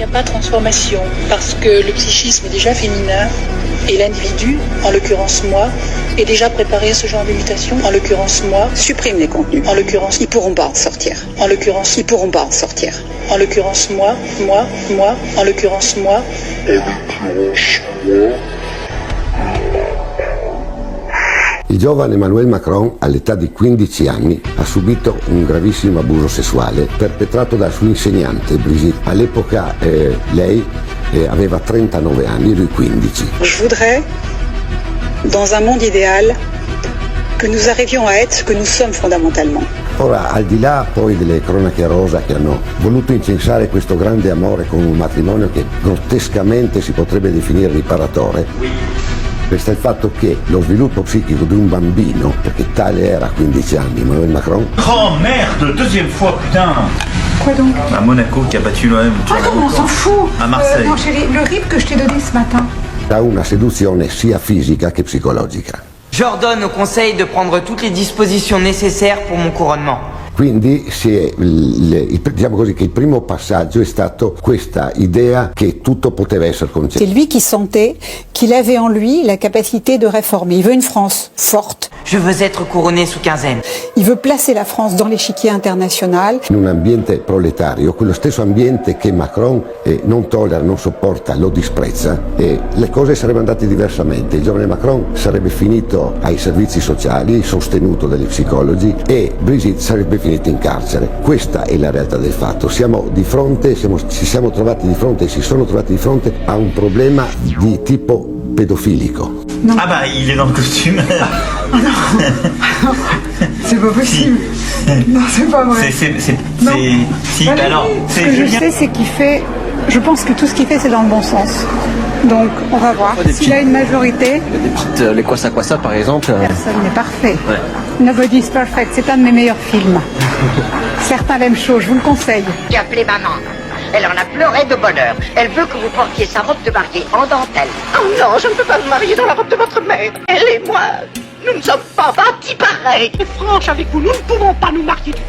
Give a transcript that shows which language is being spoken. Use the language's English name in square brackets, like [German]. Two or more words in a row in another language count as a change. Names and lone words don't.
[French] n'y a pas de transformation parce que le psychisme est déjà féminin et l'individu, en l'occurrence moi, est déjà préparé à ce genre de mutation. En l'occurrence moi, supprime les contenus. en l'occurrence, Ils pourront pas en sortir. en l'occurrence, Ils pourront pas en sortir. en l'occurrence moi, en l'occurrence moi. [Italian] Il giovane Emmanuel Macron, all'età di 15 anni, ha subito un gravissimo abuso sessuale perpetrato dal suo insegnante Brigitte. All'epoca lei aveva 39 anni, lui 15. [French] Je voudrais, dans un monde idéal, que nous arrivions à être ce que nous sommes fondamentalement. [Italian] Ora, al di là poi delle cronache rosa che hanno voluto incensare questo grande amore con un matrimonio che grottescamente si potrebbe definire riparatore, resta il fatto che lo sviluppo psichico di un bambino, perché tale era a 15 anni Emmanuel Macron. [French] Oh merde, deuxième fois, putain. Quoi donc? À Monaco qui a battu l'OM. Comment on s'en fout? À Marseille. Non chérie, le RIP que je t'ai donné ce matin. [Italian] Ha una seduzione sia fisica che psicologica. [French] J'ordonne au Conseil de prendre toutes les dispositions nécessaires pour mon couronnement. [Italian] Quindi diciamo così che il primo passaggio è stato questa idea che tutto poteva essere concesso. [French] C'est lui qui sentait qu'il avait en lui la capacité de réformer. Il veut une France forte. Je veux être couronné sous quinzaine. Il veut placer la France dans l'échiquier international. [Italian] In un ambiente proletario, quello stesso ambiente che Macron non tollera, non sopporta, lo disprezza, le cose sarebbero andate diversamente. Il giovane Macron sarebbe finito ai servizi sociali, sostenuto dagli psicologi, e Brigitte sarebbe finita in carcere. Questa è la realtà del fatto. Siamo di fronte, ci siamo trovati di fronte e si sono trovati di fronte a un problema di tipo pedofilico. [French] Non. Ah bah, il est dans le costume. Oh non. C'est pas possible. Non, c'est pas vrai. Si, alors, ce que je sais, c'est qu'il fait. Je pense que tout ce qu'il fait, c'est dans le bon sens. Donc, on va voir. S'il a une majorité. Il y a des petites, les Kwasa par exemple. Personne n'est parfait. Ouais. [English] Nobody is perfect. [French] C'est un de mes meilleurs films. Certains l'aiment chaud. Je vous le conseille. J'ai appelé maman. Elle en a pleuré de bonheur. Elle veut que vous portiez sa robe de mariée en dentelle. Oh non, je ne peux pas me marier dans la robe de votre mère. Elle et moi, nous ne sommes pas bâtis pareils. Et franche avec vous, nous ne pouvons pas nous marier du tout.